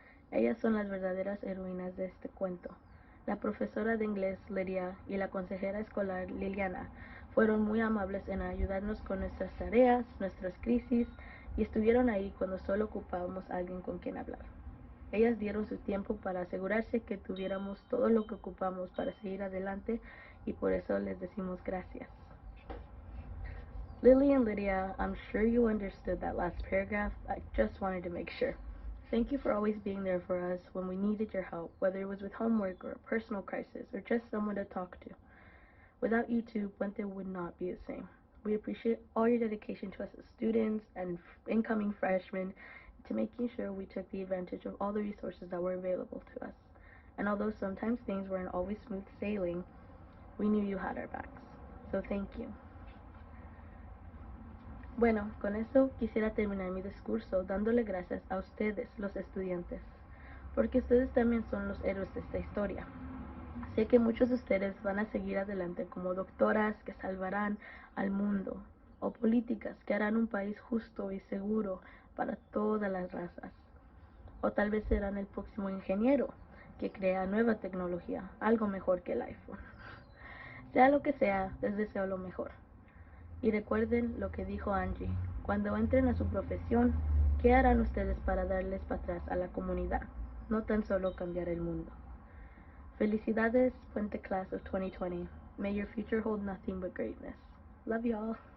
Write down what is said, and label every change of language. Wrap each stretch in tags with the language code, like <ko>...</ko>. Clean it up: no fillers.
<es>Ellas son las verdaderas heroínas de este cuento. La profesora de inglés, Lydia, y la consejera escolar, Liliana, fueron muy amables en ayudarnos con nuestras tareas, nuestras crisis, y estuvieron ahí cuando solo ocupábamos a alguien con quien hablar. Ellas dieron su tiempo para asegurarse que tuviéramos todo lo que ocupamos para seguir adelante, y por eso les decimos gracias.</es> <en>Lily and Lydia, I'm sure you understood that last paragraph. I just wanted to make sure. Thank you for always being there for us when we needed your help, whether it was with homework or a personal crisis or just someone to talk to. Without you two, Puente would not be the same. We appreciate all your dedication to us as students and incoming freshmen, to making sure we took the advantage of all the resources that were available to us. And although sometimes things weren't always smooth sailing, we knew you had our backs. So thank you.</en> <es>Bueno, con eso quisiera terminar mi discurso dándole gracias a ustedes, los estudiantes, porque ustedes también son los héroes de esta historia. Sé que muchos de ustedes van a seguir adelante como doctoras que salvarán al mundo, o políticas que harán un país justo y seguro para todas las razas. O tal vez serán el próximo ingeniero que crea nueva tecnología, algo mejor que el iPhone. Sea lo que sea, les deseo lo mejor. Y recuerden lo que dijo Angie, cuando entren a su profesión, ¿qué harán ustedes para darles para atrás a la comunidad? No tan solo cambiar el mundo. Felicidades,</es> <en>Puente Class of 2020. May your future hold nothing but greatness. Love y'all.</en>